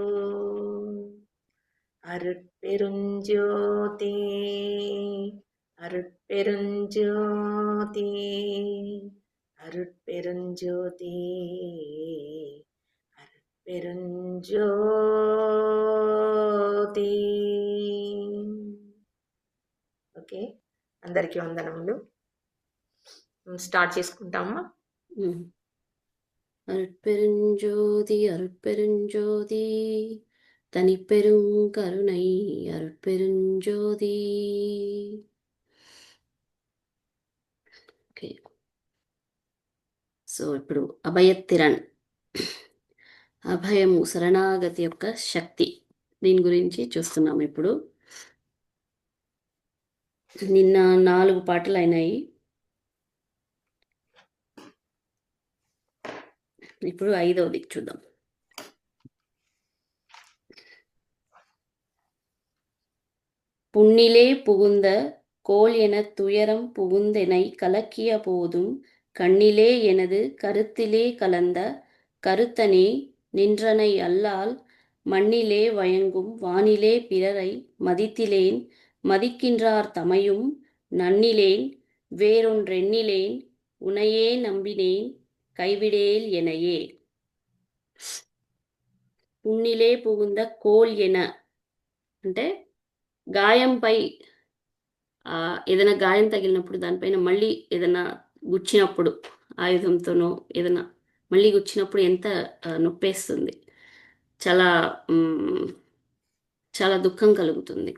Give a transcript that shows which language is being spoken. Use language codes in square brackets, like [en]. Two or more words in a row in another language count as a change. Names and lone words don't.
[ta] அருட்பெருஞ்ஜோதி அருட்பெருஞ்ஜோதி அருட்பெருஞ்ஜோதி அருட்பெருஞ்ஜோதி. [te] ఓకే, అందరికీ వందనములు. స్టార్ట్ చేసుకుంటామా? [ta] அருட்பெருஞ்சோதி அருட்பெருஞ்சோதி தனிப்பெரும் கருணை அருட்பெருஞ்சோதி. [te] ఓకే, సో ఇప్పుడు అభయతిరణ్, అభయము శరణాగతి యొక్క శక్తి, దీని గురించి చూస్తున్నాం. ఇప్పుడు నిన్న 4 పాటలు అయినాయి. ఇప్పుడు 5వది చూద్దాం. [ta] புண்ணிலே புகுந்த கோல் என துயரம் புகுந்தெனை கலக்கிய போதும் கண்ணிலே எனது கருத்திலே கலந்த கருத்தனே நின்றனை அல்லால் மண்ணிலே வயங்கும் வானிலே பிறரை மதித்திலேன் மதிக்கின்றார் தமையும் நன்னிலேன் வேறொன்றெண்ணிலேன் உனையே நம்பினேன் கைவிடேல் எனையே. புண்ணிலே புகுந்த கோல் என [te] అంటే గాయంపై ఏదైనా గాయం తగిలినప్పుడు దానిపైన మళ్ళీ ఏదైనా గుచ్చినప్పుడు ఆయుధంతోనో ఏదైనా మళ్ళీ గుచ్చినప్పుడు ఎంత నొప్పేస్తుంది, చాలా చాలా దుఃఖం కలుగుతుంది.